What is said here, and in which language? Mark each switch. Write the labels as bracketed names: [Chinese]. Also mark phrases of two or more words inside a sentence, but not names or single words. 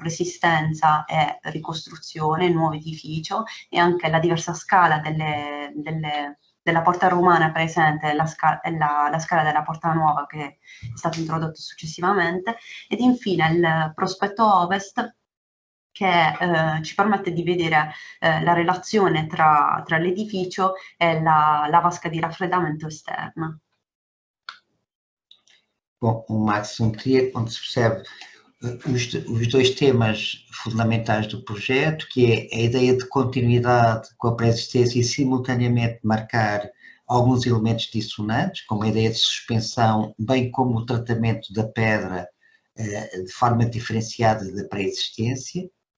[Italian] preesistenza e ricostruzione, nuovo edificio, e anche la diversa scala della porta romana presente e la scala della porta nuova che è stata introdotta successivamente, ed infine il prospetto ovest, che ci permette di vedere la relazione tra l'edificio e la vasca di raffreddamento esterna. [Portuguese] Bom, o Maximum Trier, onde se percebe os dois temas fundamentais do projeto, que é a ideia de continuidade com a pré-existência e simultaneamente marcar alguns elementos dissonantes, como a ideia de suspensão, bem como o tratamento da pedra de forma diferenciada da pré-existência,